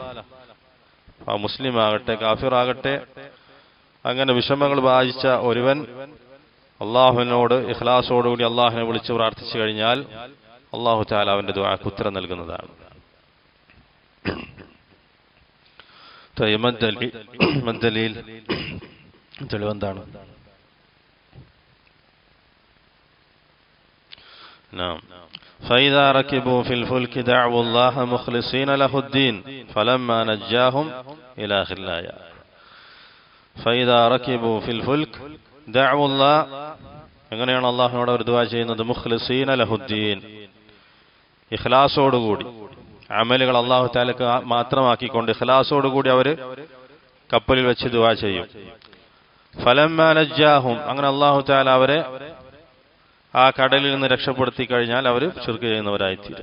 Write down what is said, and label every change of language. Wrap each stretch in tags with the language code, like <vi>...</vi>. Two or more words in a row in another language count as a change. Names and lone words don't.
<ml>ആ മുസ്ലിമാകട്ടെ, കാഫിറാകട്ടെ, അങ്ങനെ വിഷമങ്ങൾ ബാധിച്ച ഒരുവൻ അള്ളാഹുവിനോട് ഇഖ്ലാസോടുകൂടി അള്ളാഹുവിനെ വിളിച്ച് പ്രാർത്ഥിച്ചു കഴിഞ്ഞാൽ അള്ളാഹു തആല അവന്റെ ദുആക്ക് ഉത്തരം നൽകുന്നതാണ്. മദ്ദലീൽ, തെളിവെന്താണ്?</ml> <ar>فإذا ركبوا في الفلك دعوا الله مخلصين له الدين فلما نجاهم إلى آخر الآية. فإذا ركبوا في الفلك دعوا الله,</ar> <ml>എങ്ങനെയാണ് അള്ളാഹുവിനോട് അവർ ദുആ ചെയ്യുന്നത്?</ml> <ar>مخلصين له الدين,</ar> <ml>ഇഖ്ലാസോടുകൂടി, അമലുകൾ അള്ളാഹു തആലക്ക് മാത്രമാക്കിക്കൊണ്ട് ഇഖ്ലാസോടുകൂടി അവർ കപ്പലിൽ വെച്ച് ദുആ ചെയ്യും.</ml> <ar>فلما نجاهم,</ar> <ml>അങ്ങനെ അള്ളാഹു തആല അവരെ ആ കടലിൽ നിന്ന് രക്ഷപ്പെടുത്തി കഴിഞ്ഞാൽ അവർ ശിർക്ക് ചെയ്യുന്നവരായിത്തീരും.</ml>